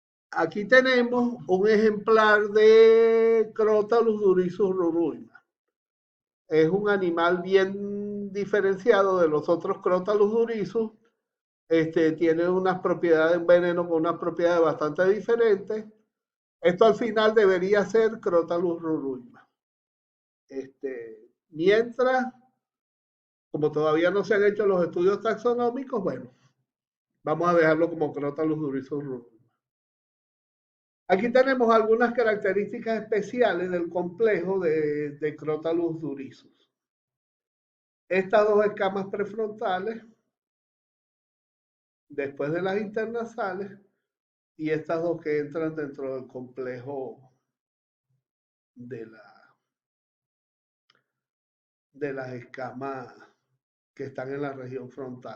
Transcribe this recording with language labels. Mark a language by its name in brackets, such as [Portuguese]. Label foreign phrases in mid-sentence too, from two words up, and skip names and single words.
[Spanish] Aquí tenemos un ejemplar de Crotalus durissus ruruima. Es un animal bien diferenciado de los otros Crotalus durissus. Tiene unas propiedades, un veneno con unas propiedades bastante diferentes. Esto al final debería ser Crotalus ruruima. Mientras, como todavía no se han hecho los estudios taxonómicos, bueno, vamos a dejarlo como Crotalus durissus ruruima. Aquí tenemos algunas características especiales del complejo de Crotalus durissus. Estas dos escamas prefrontales, después de las internasales, y estas dos que entran dentro del complejo de, de las escamas que están en la región frontal.